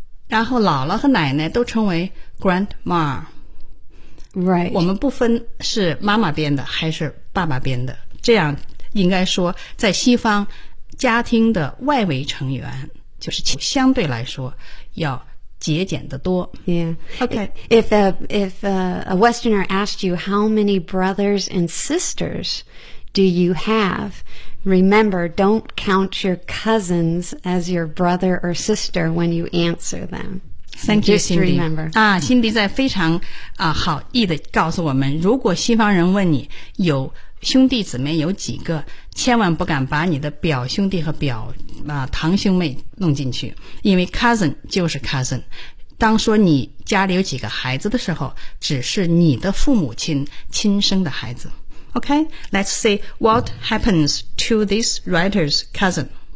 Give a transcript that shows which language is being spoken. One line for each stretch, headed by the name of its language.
Chinese: 然后姥姥和奶奶都称为 grandma，
English: right，
Chinese: 我们不分是妈妈编的还是爸爸编的，这样应该说在西方家庭的外围成员就是相对来说要节俭的多。
English: Yeah. Okay. If a Westerner asked you how many brothers and sisters do you have, remember, don't count your cousins as your brother or sister when you answer them. Thank you, Cindy. Just remember.
Chinese: 啊，辛迪在非常啊好意的告诉我们，如果西方人问你有兄弟姊妹有几个，千万不敢把你的表兄弟和表堂兄妹弄进去，因为 cousin 就是 cousin。当说你家里有几个孩子的时候，只是你的父母亲亲生的孩子。
English: OK, let's see what happens to this writer's cousin.